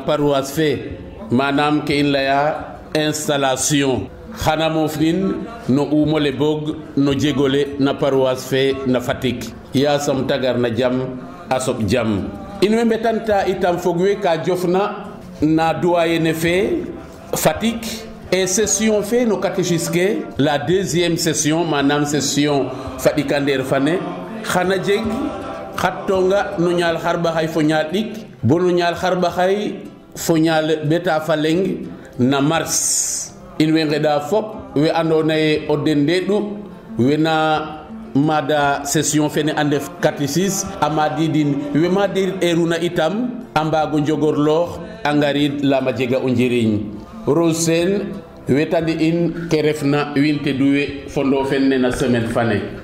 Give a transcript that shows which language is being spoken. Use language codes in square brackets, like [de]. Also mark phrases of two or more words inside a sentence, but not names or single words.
[srr] paroisse fe manam ke in leya installation xana mofnin no umole bog no jegole na paroisse fe na Fatick yasam tagar na jam a soɓ jam in way mbetanta itam fog we ka jofna na doyenne fe Fatick et session fe no catéchisme ke [fr] la deuxième session [srr] manam session fadikandeer fane xana jeg xattonga no ñaal xarɓaxay fo ñaal ɗik bo no ñaal xarɓaxay fo ñaal ɓeta fa leng na mars in way ngeɗa fop we andona ye o den ndeɗu we na mada session fene a ndef catéchisme a madidin we ma derit eruna itam a mbaago njogorloox a ngarid lama jega o njiriñ Rose Sène wetandi in ke refna win te duwe fondo fenne na semaine fane